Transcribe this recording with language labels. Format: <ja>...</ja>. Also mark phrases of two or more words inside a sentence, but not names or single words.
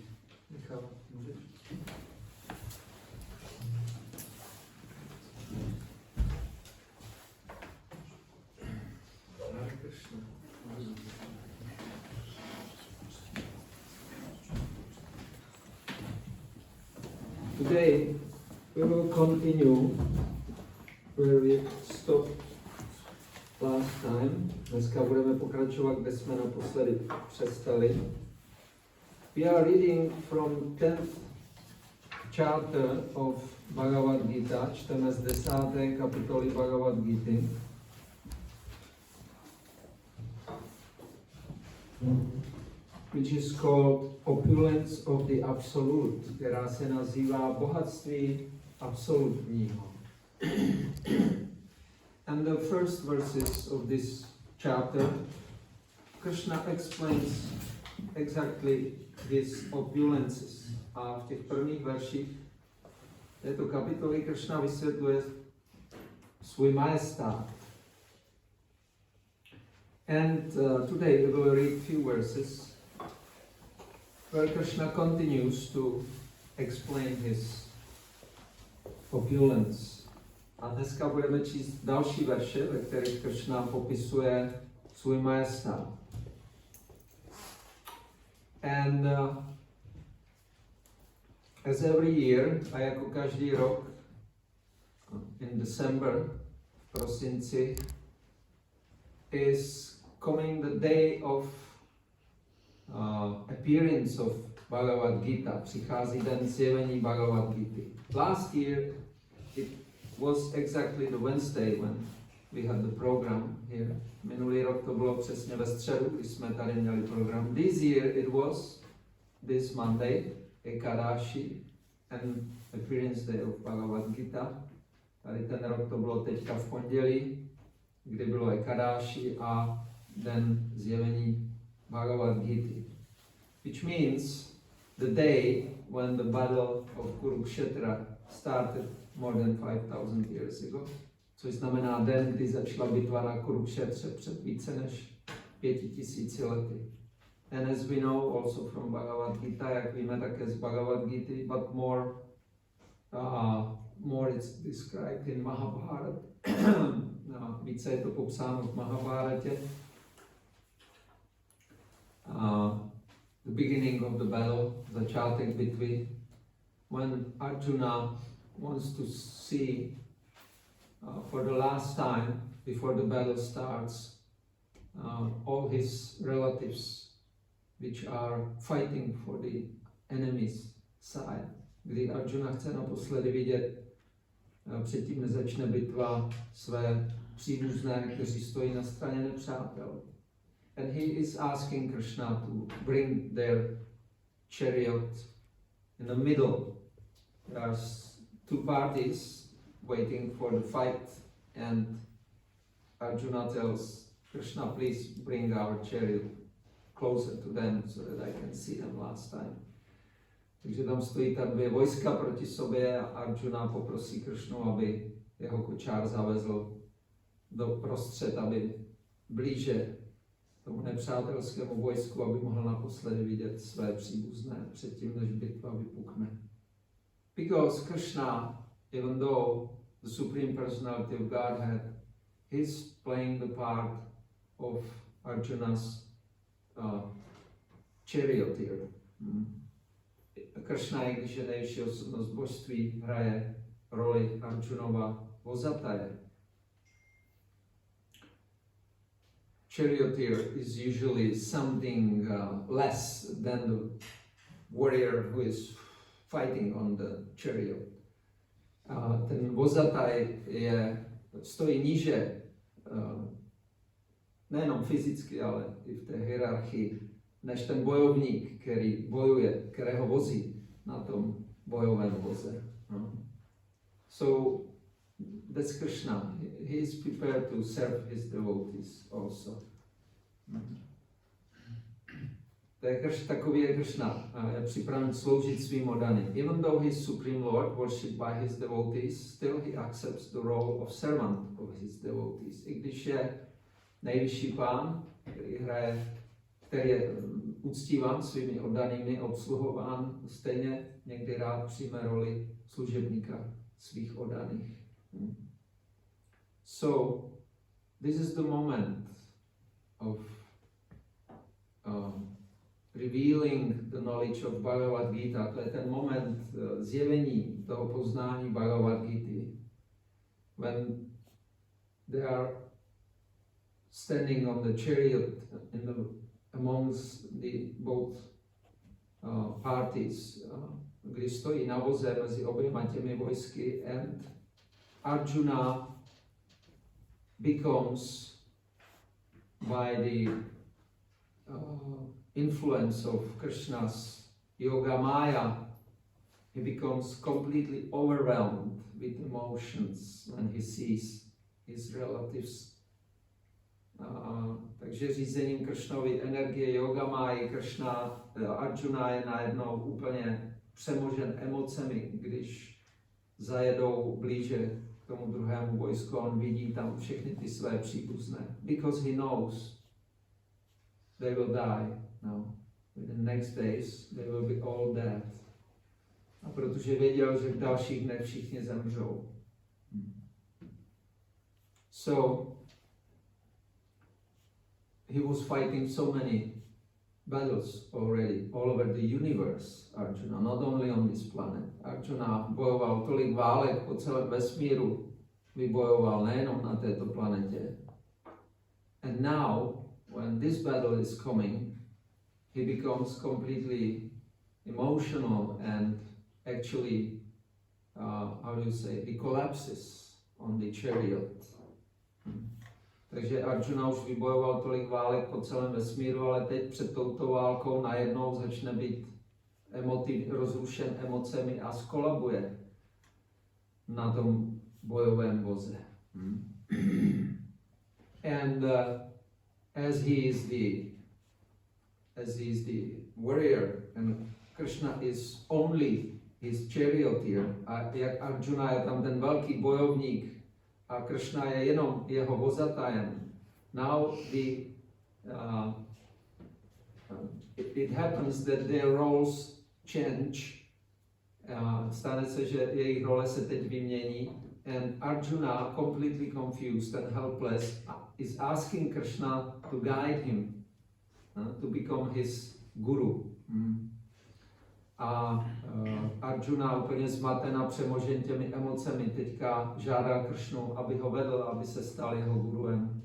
<cs>Michal, můžeš?</cs> <sa>Hare Krishna.</sa> <en>Today we will continue where we stopped last time.</en> <cs>Dneska budeme pokračovat, kde jsme naposledy přestali.</cs> <en>We are reading from 10th chapter of Bhagavad Gita.</en> <cs>Čteme z 10. kapitoly Bhagavad Gity.</cs> <en>Which is called Opulence of the Absolute,</en> <cs>která se nazývá bohatství absolutního.</cs> <en>And the first verses of this chapter, Krishna explains exactly these opulences.</en> <cs>A v těch prvních verších této kapitoly Krishna vysvětluje svůj majestát.</cs> <en>And today we will read few verses where Krishna continues to explain his opulence.</en> <cs>A dneska budeme číst další verše, ve kterých Krishna popisuje svůj majestát.</cs> <en>And as every year,</en> <cs>a jako každý rok,</cs> <en>in December,</en> <cs>v prosinci,</cs> <en>is coming the day of appearance of Bhagavad Gita.</en> <cs>Přichází den zjevení Bhagavad Gita.</cs> <en>Last year it was exactly the Wednesday when we had the program here.</en> <cs>Minulý rok to bylo přesně ve středu, když jsme tady měli program.</cs> <en>This year it was this Monday, Ekadashi, and appearance day of Bhagavad Gita.</en> <cs>Tady ten rok to bylo teďka v pondělí, kdy bylo Ekadashi a den zjevení Bhagavad Gita.</cs> <en>Which means the day when the battle of Kurukshetra started more than 5,000 years ago.</en> <cs>Což znamená den, kdy začala bitva na Kurukšetře před více než 5,000 lety.</cs> <en>And as we know also from Bhagavad Gita,</en> <cs>jak víme také z Bhagavad Gita,</cs> <en>but more it's described in Mahabharata.</en> <cs>Více je to popsáno v Mahabharatě.</cs> <en>The beginning of the battle,</en> <cs>začátek bitvy,</cs> <en>when Arjuna wants to see for the last time before the battle starts all his relatives which are fighting for the enemy's side.</en> <cs>Kdy Arjuna chce naposledy vidět, předtím než začne bitva, své příbuzné, kteří stojí na straně nepřátel.</cs> <en>And he is asking Krishna to bring their chariot in the middle. There are two parties waiting for the fight, and Arjuna tells Krishna, please bring our chariot closer to them so that I can see them last time.</en> <cs>Takže tam stojí ta dvě vojska proti sobě a Arjuna poprosí Krishnu, aby jeho kočár zavezl do prostřed, aby blíže tomu nepřátelskému vojsku, aby mohl naposledy vidět své příbuzné předtím, než bitva vypukne.</cs> <en>Because Krishna, even though the Supreme Personality of Godhead, is playing the part of Arjuna's charioteer.</en> <cs>Krishna, i když je nejvyšší osobnost božství, hraje roli Arjunova vozataje.</cs> <en>Charioteer is usually something less than the warrior who is fighting on the chariot.</en> <cs>Ten vozataj stojí níže, nejenom fyzicky, ale i v té hierarchii, než ten bojovník, který bojuje, kterého vozí na tom bojovém voze.</cs> <en>So that's Krishna. He is prepared to serve his devotees also.</en> <cs>Takový je Kršna, je připraven sloužit svým oddaným.</cs> <en>Even though he is Supreme Lord, worshipped by his devotees, still he accepts the role of servant of his devotees.</en> <cs>I když je nejvyšší pán, který je uctíván svými oddanými, obsluhován, stejně někdy rád přijme roli služebníka svých oddaných.</cs> <en>So, this is the moment of revealing the knowledge of Bhagavad Gita.</en> <cs>To je ten moment zjevení toho poznání Bhagavad Gita.</cs> <en>When they are standing on the chariot amongst the both parties,</en> <cs>kdy stojí na voze mezi oběma těmi vojsky,</cs> <en>and Arjuna becomes by the influence of Krishna's yoga maya, he becomes completely overwhelmed with emotions when he sees his relatives.</en> <cs>Takže řízením Kršnovy energie yoga máji Arjuna je najednou úplně přemožen emocemi, když zajedou blíže k tomu druhému vojsku, on vidí tam všechny ty své příbuzné.</cs> <en>Because he knows they will die.</en> <cs>No.</cs> <en>In the next days they will be all dead.</en> <cs>A protože věděl, že v dalších dnech všichni zemřou.</cs> <en>So he was fighting so many battles already all over the universe, Arjuna, not only on this planet.</en> <cs>Arjuna bojoval tolik válek po celém vesmíru, vybojoval nejenom na této planetě.</cs> <en>And now, when this battle is coming, he becomes completely emotional and actually, how do you say, he collapses on the chariot.</en> <cs>Takže Arjuna už vybojoval tolik válek po celém vesmíru, ale teď před touto válkou najednou začne být rozrušen emocemi a skolabuje na tom bojovém voze.</cs> <en>And as he is the warrior and Krishna is only his charioteer,</en> <cs>a jak Arjuna je tam ten velký bojovník a Krishna je jenom jeho vozatajem.</cs> <en>Now it happens that their roles change.</en> <cs>Stane se, že jejich role se teď vymění.</cs> <en>And Arjuna, completely confused and helpless, is asking Krishna to guide him, to become his guru.</en> <cs>A Arjuna úplně zmaten a přemožen těmi emocemi teďka žádá Kršnu, aby ho vedl, aby se stal jeho guruem.</cs>